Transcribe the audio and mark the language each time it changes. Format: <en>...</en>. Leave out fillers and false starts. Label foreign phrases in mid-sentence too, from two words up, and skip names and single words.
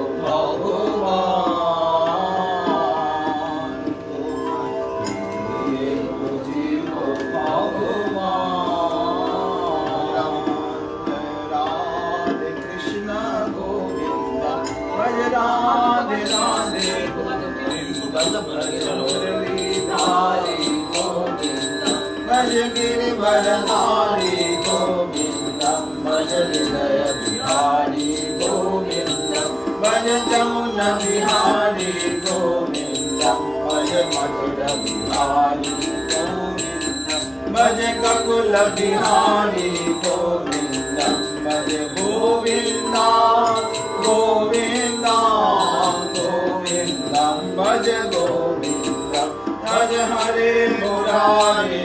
<bn>ভগবান তোমায় দিয়ে পুজিব ভগবান রাধে</bn> <hi>কৃষ্ণ গোবিন্দ ভজ রাধে রাধে গোবিন্দ মুরলীধারি গোবিন্দ भज गिरिवरधारी गोविंद भज हृदय बिहारी गोविंद भज जमुना बिहारी गोविंद भज मधुर बिहारी गोविंद भज ककुल बिहारी गोविंद भज गोविंद गोविंद गोविंद भज गोविंद भज हरे मुरारे</hi>